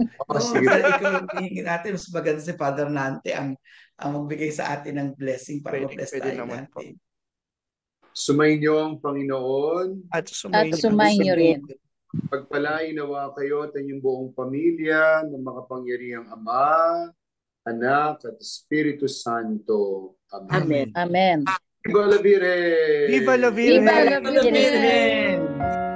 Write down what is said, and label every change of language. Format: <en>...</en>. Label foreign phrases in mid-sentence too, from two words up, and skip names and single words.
<tl>Ikaw hihingin natin, mas maganda si Father Nante ang magbigay sa atin ng blessing para ma-bless tayo natin. Sumainyo ang Panginoon. At sumainyo rin. Pagpalain nawa kayo at inyong buong pamilya ng makapangyarihang Ama, Anak at Espiritu Santo. Amen. Amen.</tl> <es>Viva la Virgen! Viva la Virgen! Viva la Virgen!</es>